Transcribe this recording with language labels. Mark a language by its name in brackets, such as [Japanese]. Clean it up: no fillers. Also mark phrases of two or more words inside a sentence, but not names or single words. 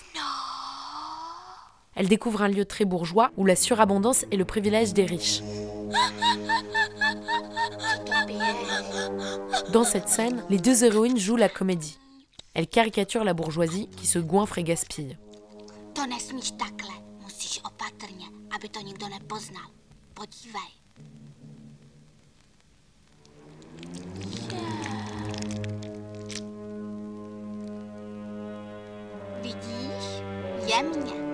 [French] Elles découvrent un lieu très bourgeois où la surabondance est le privilège des riches. Dans cette scène, les deux héroïnes jouent la comédie. Elles caricaturent la bourgeoisie qui se goinfre et gaspille. [Czech] To nesmíš takhle. Musíš opatrně, aby to nikdo nepoznal. Podívej. Vidíš? Jemně.